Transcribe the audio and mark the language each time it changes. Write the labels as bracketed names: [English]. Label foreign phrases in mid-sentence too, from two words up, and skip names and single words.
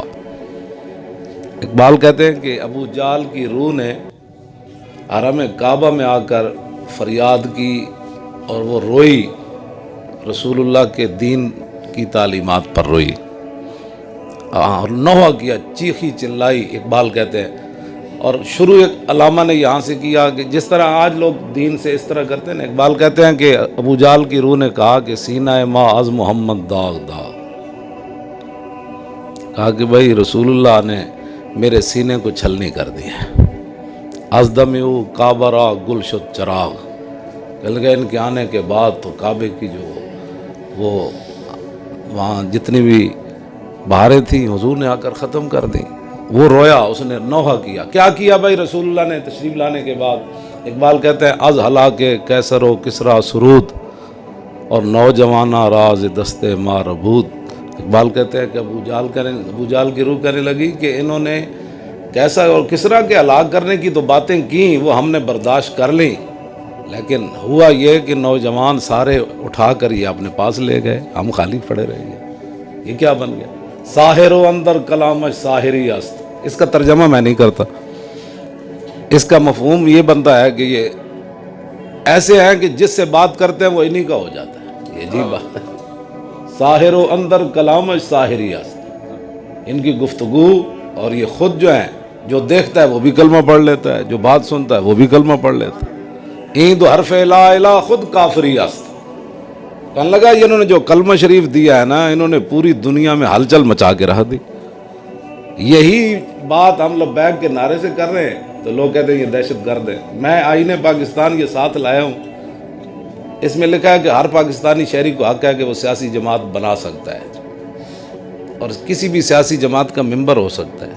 [Urdu] اقبال کہتے ہیں کہ ابو جال کی روح نے حرم کعبہ میں آ کر فریاد کی اور وہ روئی، رسول اللہ کے دین کی تعلیمات پر روئی، اور نوحہ کیا، چیخی چلائی، اقبال کہتے ہیں۔ اور شروع ایک علامہ نے یہاں سے کیا کہ جس طرح آج لوگ دین سے اس طرح کرتے ہیں، اقبال کہتے ہیں کہ ابو جال کی روح نے کہا کہ [Persian] سینہ ما از محمد داغ داغ، [Urdu] کہا کہ بھائی رسول اللہ نے میرے سینے کو چھلنی کر دیا، [Persian] از دمیو کعبہ را گل شد چراغ، [Urdu] کہنے لگا ان کے آنے کے بعد تو کعبے کی جو وہ وہاں جتنی بھی بہاریں تھیں حضور نے آ کر ختم کر دیں۔ وہ رویا، اس نے نوحہ کیا۔ کیا کیا بھائی رسول اللہ نے تشریف لانے کے بعد؟ اقبال کہتے ہیں [Persian] از ہلاک کیسر و کسرا سرود اور نوجوانہ راز دست ما ربود۔ [Urdu] اقبال کہتے ہیں کہ ابو جال کی روح کہنے لگی کہ انہوں نے کیسر اور کسرا کے ہلاک کرنے کی تو باتیں کیں، وہ ہم نے برداشت کر لیں، لیکن ہوا یہ کہ نوجوان سارے اٹھا کر یہ اپنے پاس لے گئے، ہم خالی پڑے رہ گئے۔ یہ کیا بن گیا؟ [Persian] ساحر و اندر کلامش ساحری است۔ [Urdu] اس کا ترجمہ میں نہیں کرتا، اس کا مفہوم یہ بنتا ہے کہ یہ ایسے ہیں کہ جس سے بات کرتے ہیں وہ انہی کا ہو جاتا ہے۔ یہ عجیب بات ہے، [Persian] ساحر و اندر کلامش ساحری است، [Urdu] ان کی گفتگو اور یہ خود جو ہیں، جو دیکھتا ہے وہ بھی کلمہ پڑھ لیتا ہے، جو بات سنتا ہے وہ بھی کلمہ پڑھ لیتا ہے۔ [Persian] این دو حرف لا الہ خود کافری است۔ [Urdu] کہنے لگا یہ انہوں نے جو کلمہ شریف دیا ہے نا، انہوں نے پوری دنیا میں ہلچل مچا کے رکھ دی۔ یہی بات ہم لبیک کے نعرے سے کر رہے ہیں تو لوگ کہتے ہیں یہ دہشت گرد ہے۔ میں آئین پاکستان یہ ساتھ لایا ہوں، اس میں لکھا ہے کہ ہر پاکستانی شہری کو حق ہے کہ وہ سیاسی جماعت بنا سکتا ہے اور کسی بھی سیاسی جماعت کا ممبر ہو سکتا ہے۔